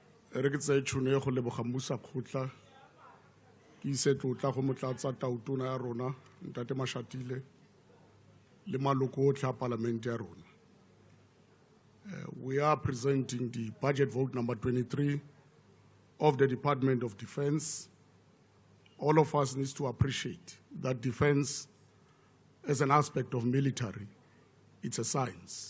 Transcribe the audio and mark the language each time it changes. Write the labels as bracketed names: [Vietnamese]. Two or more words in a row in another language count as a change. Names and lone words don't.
[Tswana] re ke tsa tšhono go leboga mmusa kgotla ke ise tlotla go motlatsa tautona ya rona ntate Mashatile le maloko otlhe a palamente ya rona. [English] We are presenting the budget vote number 23 of the Department of Defense. All of us need to appreciate that defense as an aspect of military, it's a science.